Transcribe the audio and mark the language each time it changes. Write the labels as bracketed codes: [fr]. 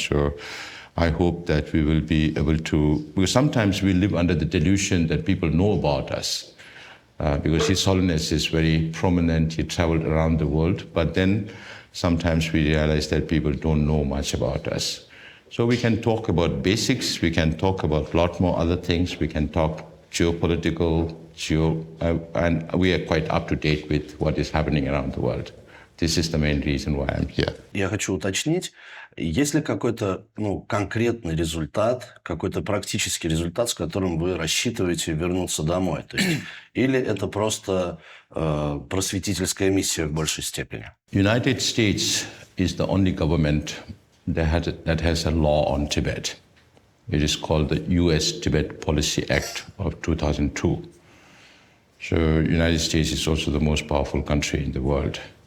[en] So I hope that we will be able to, because sometimes we live under the delusion that people know about us, because His Holiness is very prominent, he traveled around the world, but then sometimes we realize that people don't know much about us. So we can talk about basics, we can talk about a lot more other things, we can talk geopolitical, and we are quite up to date with what is happening around the world. This is the main reason why I'm here. [ru] Я хочу уточнить, есть ли какой-то конкретный результат, какой-то практический результат, с которым вы рассчитываете вернуться домой? То есть, или это просто просветительская миссия в большей степени? [en] United States is the only government that has a law on Tibet. It is called the U.S. Tibet Policy Act of 2002. So United States is also the most powerful country in the world.